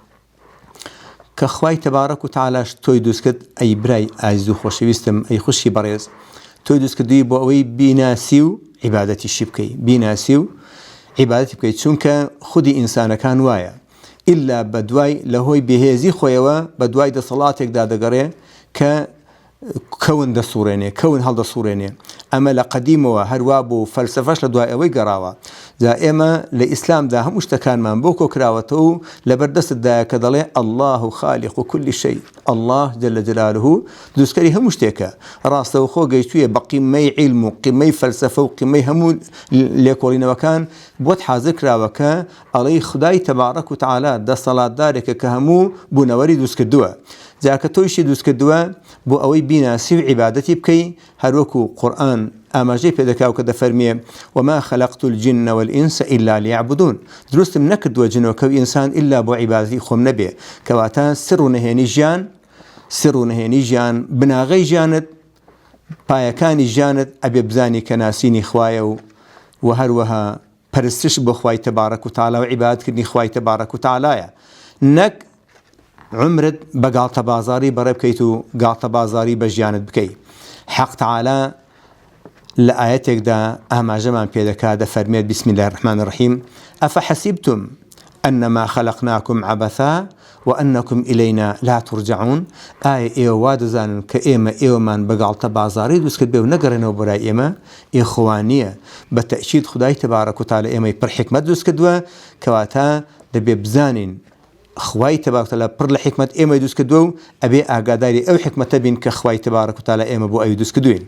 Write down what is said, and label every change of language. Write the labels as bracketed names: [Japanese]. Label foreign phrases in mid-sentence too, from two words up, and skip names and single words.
[Central Kurdish] کە خوای [Arabic] تەبارەک و تەعالاش [Central Kurdish] تۆی دروست کرد، ئەی برای ئازیز و خۆشەویستم، ئەی خوشی بەڕێز، تۆی دروست کردووی بۆ ئەوەی بیناسی و عیبادەتیشی بکەی، بیناسی و عیبادەتی بکەیت، چونکە خودی ئینسانەکان وایە ئیلا بە دوای لە هۆی بێهێزی خۆیەوە بە دوای دەسەڵاتێکدا دەگەڕێ کە کەون دەسوڕێنێ، کەون هەڵدەسوڕێنێ. ئەمە لە قەدیمەوە هەروە بۆ فەلسەفەش لە دوای ئەوەی گەڕاوە. جا ئێمە لە ئیسلامدا هەموو شتەکانمان بۆ کۆکراوەتەوە و لەبەردەستتدایە کە دەڵێ [Arabic] الله خالق كل شيء، الله جل جلاله [Central Kurdish] دروستکەری هەموو شتێکە. ڕاستەوخۆ گەیشتوویە بە قیمەی عیلم و قیمەی فەلسەفە و قیمەی هەموو لێکۆڵینەوەکان بۆت حازر کراوە کە ئەڵێی خودای [Arabic] تەبارەک و تەعالا [Central Kurdish] دەسەڵاتدارێکە کە هەموو بوونەوەری دروست کردووە. جاکە تۆیشی دروست کردووە بۆ ئەوەی بیناسی و عیبادەتی بکەی، هەروەکو قورئان ئاماژەی پێدەکاو کە دەفەرمێ [Arabic] وما خلقت الجن والإنس إلا ليعبدون. [Central Kurdish] دروستم نەکردووە جنۆکە و ئینسان ئیلا بۆ عیبادەتی خۆم نەبێ. کەواتە سر و نهێنی ژیان، بناغەی ژیانت، پایەکانی ژیانت ئەبێ بزانی کە ناسینی خوایە و هەروەها پەرستش بۆ خوای [Arabic] تەبارەک و تەعالا [Central Kurdish] و عیبادەتکردنی خوای تەبارەک و تەعالایە. نەک عمرت بە گاڵتە بازاری بەڕێ بکەیت و گاڵتە بازاری بە ژیانت بکەیت. حەق تەعالا لە ئاەتێکدا ئاماژەمان پێدەکا، دەفەرمێت [Arabic] بسم الله الرحمن الرحیم ئەفەحەسیبتم ئەنەما خەلەقناکم عەبەثا وأنكم إلينا لا ترجعون. [Central Kurdish] ئایا ئێوە وا دەزانن کە ئێوەمان بە گاڵتە بازاری دروست کرد بێ و نەگەڕێنەوە بۆلای ئێمە؟ ئێخوانیە بە تەئکید خودای [Arabic] تەبارەک و تەعالا [Central Kurdish] ئێمەی پڕ حیکمەت دروست کردووە، کەواتە دەبێ بزانین خوای [Arabic] تەبارەک و تەعالا [Central Kurdish] پڕ لە حیکمەت ئێمەی دروست کردووە و ئەبێ ئاگاداری ئەو حیکمەتە بین کە خوای [Arabic] تەبارەک و تەعالا [Central Kurdish] ئێمە بۆ ئەوی دروست کردووین.